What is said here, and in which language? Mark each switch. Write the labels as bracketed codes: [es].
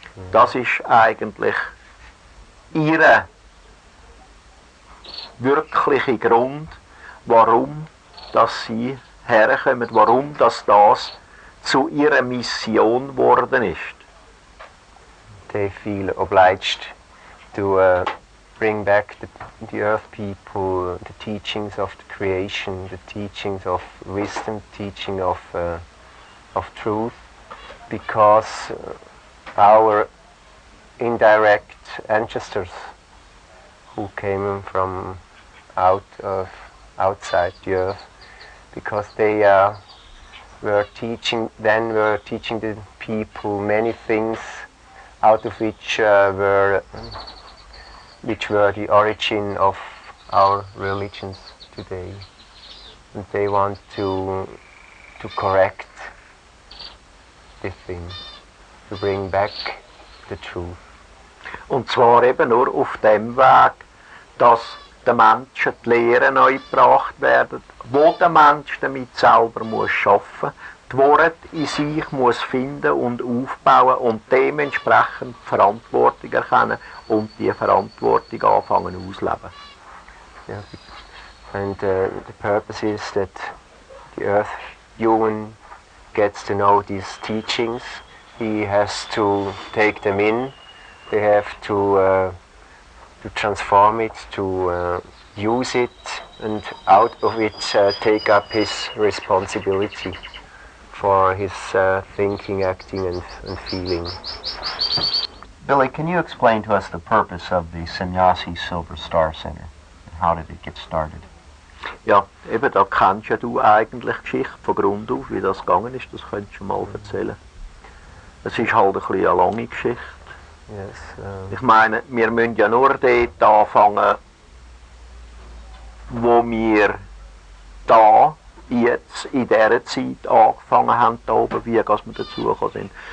[de] Das ist eigentlich ihr wirklicher Grund, warum dass sie herkommen, warum das zu ihrer Mission geworden ist. [en] They feel obliged to bring back the earth people, the teachings of the creation, the teachings of wisdom, teaching of truth, because our indirect ancestors who came from outside the earth, because they were teaching the people many things out of which were the origin of our religions today, and they want to correct this thing, to bring back the truth. [de] Und zwar eben nur auf dem Weg, dass den Menschen die Lehren neu gebracht werden, wo der Mensch damit selber muss schaffen, die Worte in sich muss finden und aufbauen und dementsprechend Verantwortung erkennen und die Verantwortung anfangen auszuleben. [en] Yeah. And the purpose is that the earth human gets to know these teachings he has to take them in. They have to transform it, to use it, and out of it take up his responsibility for his thinking, acting, and feeling. Billy, can you explain to us the purpose of the Semjase Silver Star Center? And how did it get started? [de] Ja, eben, da kennst ja du eigentlich die Geschichte von Grund auf, wie das gegangen ist, das könntest du mal erzählen. Es ist halt ein bisschen eine lange Geschichte. [en] Yes, [de] Ich meine, wir müssen ja nur dort anfangen, wo wir da jetzt in dieser Zeit angefangen haben, da oben, wie wir dazugekommen sind.